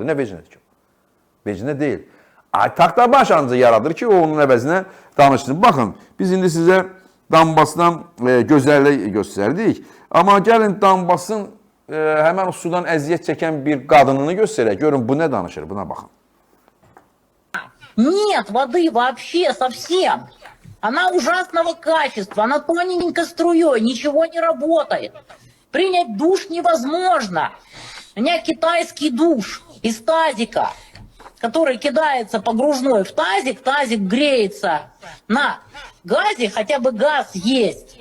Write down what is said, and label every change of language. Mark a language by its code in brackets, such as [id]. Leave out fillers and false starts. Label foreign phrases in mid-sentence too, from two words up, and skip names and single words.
[az] Nə veci nədir ki? Veci nə deyil. Taxtabaş ancaq yaradır ki, o onun əvəzinə danışsın. Baxın, biz indi sizə Donbasdan gözəllik göstərdik. Amma gəlin Donbasın həmən o sudan əziyyət çəkən bir qadınını göstərək. Görün bu nə danışır, buna baxın. [ru] Нет воды вообще совсем. Она ужасного качества, она тоненькой струей, ничего не работает. Принять душ невозможно. У меня китайский душ из тазика, который кидается погружной в тазик, тазик греется на газе, хотя бы газ есть.